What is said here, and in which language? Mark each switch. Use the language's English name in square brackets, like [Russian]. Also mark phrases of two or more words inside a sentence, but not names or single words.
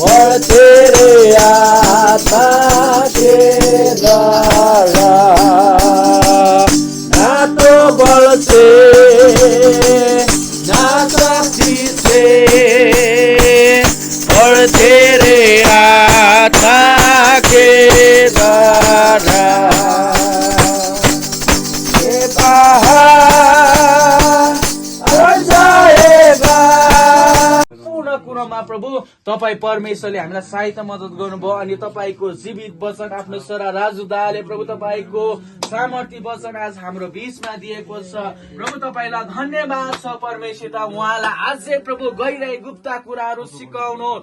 [Hindi] बढ्थे रे आत्मा के द्वारा ना तो बल से ना शक्ति से बढ्थे रे आत्मा के द्वारा ये पहाड जाएगा। [Nepali] पूर्ण कुरामा प्रभु तपाई परमेश्वरले हामीलाई सहायता मद्दत गर्नुभयो अनि तपाईको जीवित वचन आफ्नो छोरा राजु दाले प्रभु तपाईको सामर्थ्य वचन आज हाम्रो बीचमा दिएको छ। प्रभु तपाईलाई धन्यवाद छ परमेश्वर, उहाँलाई अझै प्रभु गहिराई गुप्त कुराहरू सिकाउनु